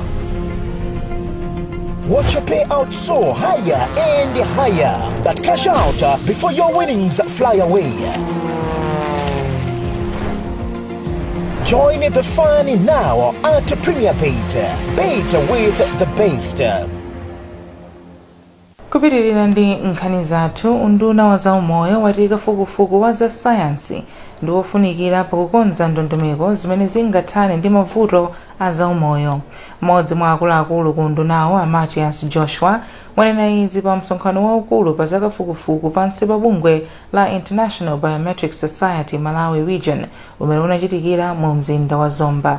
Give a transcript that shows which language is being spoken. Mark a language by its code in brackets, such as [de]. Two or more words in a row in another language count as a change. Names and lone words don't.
[en] Watch your payout soar higher and higher. but cash out before your winnings fly away. Join the fun now at Premier Bait. Bait with the best. [ny] Kupitirira ndi nkhani zathu, unduna wa zaumoyo wati kafukufuku wa za sayansi ndi wofunikira pakukonza ndondomeko zimene zingathane ndi mavuto a zaumoyo. Mmodzi mwa akuluakulu ku undunawo, Matias Joshua, wanena izi pa msonkhano waukulu pa za kafukufuku pansi pa bungwe la International Biometric Society Malawi Region umene unachitikira mu mzinda wa Zomba.